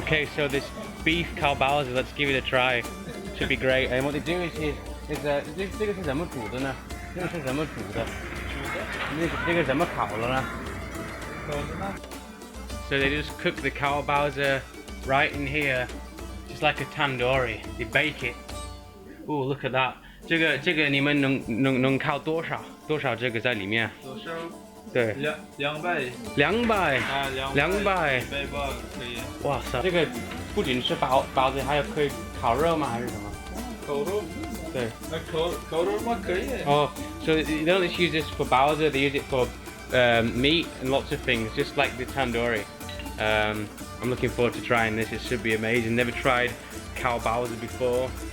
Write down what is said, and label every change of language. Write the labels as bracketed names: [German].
[English] Okay, so this beef cow Baozi, let's give it a try. Should be great. And what they do is [Chinese] 这个是怎么煮的呢？这个是怎么煮的？这个怎么烤了呢？ [English] So they just cook the cow Baozi right in here, just like a tandoori. They bake it. Oh, look at that. [Chinese] 这个你们能烤多少这个在里面？对 200 ，200，啊 200， 100磅可以。哇塞，这个不仅是包子，还有可以烤肉吗？还是什么？烤肉？对。那烤肉吗？可以。 [English] Oh, so they don't just use this for baozi, they use it for meat and lots of things, just like the tandoori. I'm looking forward to trying this. It should be amazing. Never tried cow baozi before.